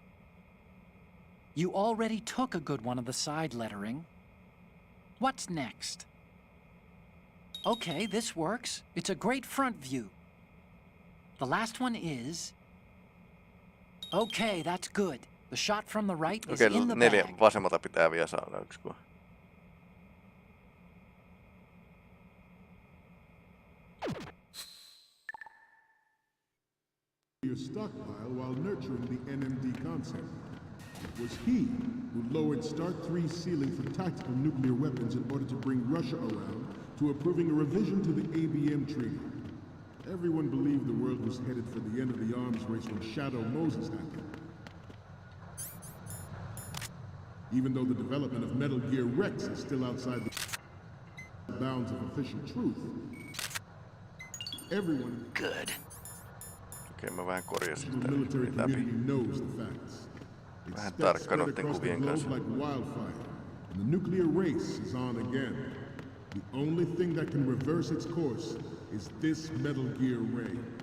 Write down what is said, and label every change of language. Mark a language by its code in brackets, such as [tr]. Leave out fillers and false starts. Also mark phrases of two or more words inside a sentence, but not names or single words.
[en] You already took a good one of the side lettering. What's next? Okay, this works. It's a great front view. The last one is... Okay, that's good. The shot from the right is in the [fi] neljä [en] bag. [fi] vasemmalta pitää vielä saada yksi kuva. [en] your stockpile while nurturing the NMD concept. It was he who lowered Start 3's ceiling for tactical nuclear weapons in order to bring Russia around to approving a revision to the ABM Treaty. Everyone believed the world was headed for the end of the arms race when Shadow Moses happened. Even though the development of Metal Gear Rex is still outside the bounds of official truth, everyone... Good. [fi] Okei, mä vähän korjasin [en] The [fi] sitä [en] military [fi] läpi. [en] community knows the facts. [fi] Vähän [en] It's [fi] tarkka [en] spread [fi] noitten [en] across the [fi] kuvien [en] globe [fi] kanssa. [en] like wildfire. And the nuclear race is on again. The only thing that can reverse its course is this Metal Gear Ray.